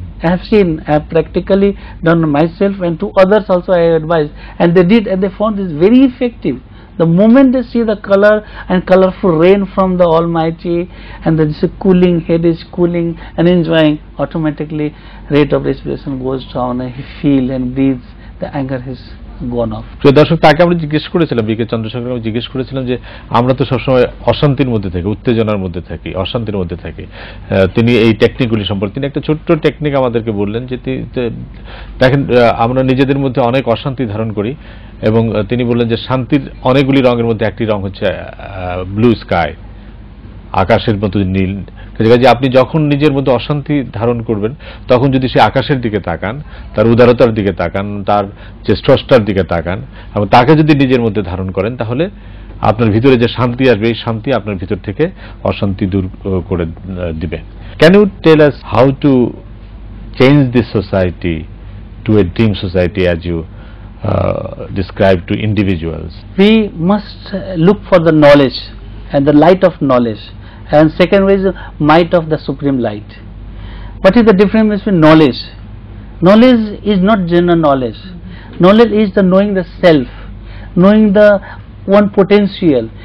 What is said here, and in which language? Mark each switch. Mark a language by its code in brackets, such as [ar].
[en] I have seen, I have practically done myself, and to others also I advise, and they did, and they found this very effective. The moment they see the color and colorful rain from the Almighty, and then this cooling, head is cooling and enjoying, automatically rate of respiration goes down, and he feels and breathes, the anger has gone off. [bn] প্রিয় দর্শক, তাকে আমরা জিজ্ঞেস করেছিলাম, বিকে চন্দ্রশেখর জিজ্ঞেস করেছিলাম যে আমরা তো সবসময় অশান্তির মধ্যে থাকি, উত্তেজনার মধ্যে থাকি, অশান্তির মধ্যে থাকি। তিনি এই টেকনিকগুলি সম্পর্কে তিনি একটা ছোট্ট টেকনিক আমাদেরকে বললেন যে দেখেন আমরা নিজেদের মধ্যে অনেক অশান্তি ধারণ করি, এবং তিনি বললেন যে শান্তির অনেকগুলি রঙের মধ্যে একটি রং হচ্ছে ব্লু স্কাই, আকাশের মতো নীল। কাজে আপনি যখন নিজের মধ্যে অশান্তি ধারণ করবেন, তখন যদি সে আকাশের দিকে তাকান, তার উদারতার দিকে তাকান, তার যে স্রষ্টার দিকে তাকান, এবং তাকে যদি নিজের মধ্যে ধারণ করেন, তাহলে আপনার ভিতরে যে শান্তি আসবে, এই শান্তি আপনার ভিতর থেকে অশান্তি দূর করে দিবে। [en] Can you tell us how to change this society to a dream society as you describe to individuals? We must look for the knowledge and the light of knowledge, and second way is the might of the supreme light. What is the difference between knowledge? Knowledge is not general knowledge. Knowledge is the knowing the self, knowing the one potential.